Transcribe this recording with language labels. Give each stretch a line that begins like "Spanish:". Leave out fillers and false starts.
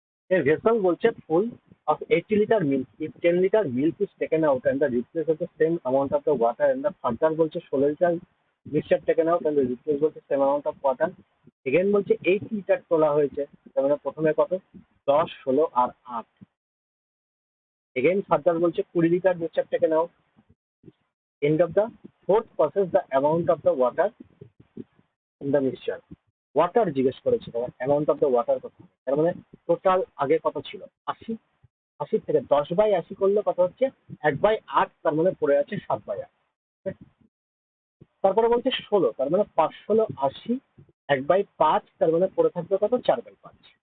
English: A vessel বলছে full of 80 liter milk. If 10 liter milk is taken out and the replace of the same amount of the water and the further বলছে 16 liter mixture taken out and the replace বলছে same amount of water.
Bangla: Again বলছে 8 litre তোলা হয়েছে, তার মানে প্রথমে কত 10, 16 আর 8।
English: Again further বলছে 20 litre mixture taken out. End of the fourth process the amount of the water in the mixture.
Bangla: Water জিজ্ঞেস করেছে, তার অ্যামাউন্ট অফ দ্য ওয়াটার কত, তার মানে টোটাল আগে কত ছিল 80, 80 থেকে 10/80 করলে কত হচ্ছে 1/8, তার মানে পড়ে আছে 7/8। তারপরে বলছে 16, তার মানে 5 16 80, 1/5, তার মানে পড়ে থাকবে কত 4/5।